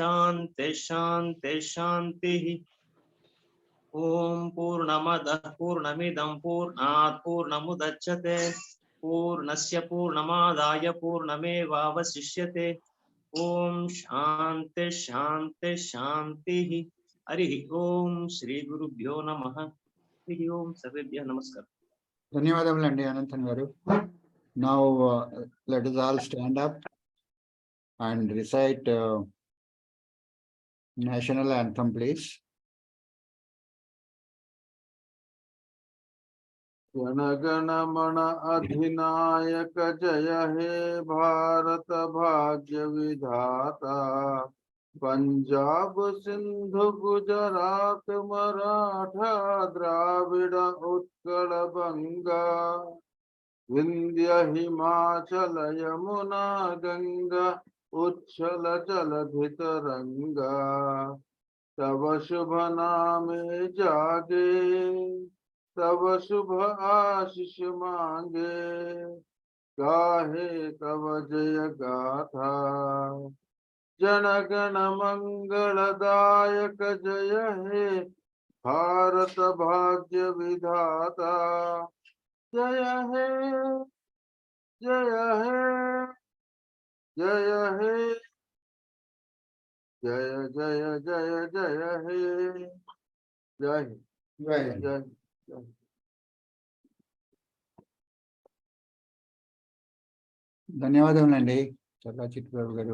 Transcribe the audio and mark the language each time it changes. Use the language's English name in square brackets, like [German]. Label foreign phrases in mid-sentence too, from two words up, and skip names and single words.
[Sanskrit] शान्तिः ॐ पूर्णमदः पूर्णमिदं पूर्णात् पूर्णमुदच्यते पूर्णस्य पूर्णमादाय पूर्णमेवावशिष्यते ॐ शान्तिः हरिः ॐ श्रीगुरुभ्यो नमः हरिः ॐ सर्वेभ्यः नमस्कारः [Telugu] ధన్యవాదములండి అనంతన్ గారు. [English] Now let us all stand up and recite national anthem, please. [Bangla] জনগণমন অধিনায়ক জয় হে ভারত ভাগ্য বিধাতা পঞ্জাব সিন্ধু গুজরাট মরাঠা দ্রাবিড় উৎকল বঙ্গ বিন্ধ্য হিমাচল যমুনা গঙ্গা উচ্ছল জলধি তরঙ্গ তব শুভ নামে জাগে তব শুভ আশিস মাগে গাহে তব জয় গাথা জনগণ মঙ্গলদায়ক জয় হে ভারত ভাগ্য বিধাতা জয় হে জয় হে জয় হে জয় জয় জয় জয় হে জয় Jai. जय [Telugu] ధన్యవాదములండి చల్లా చిట్టు గారు.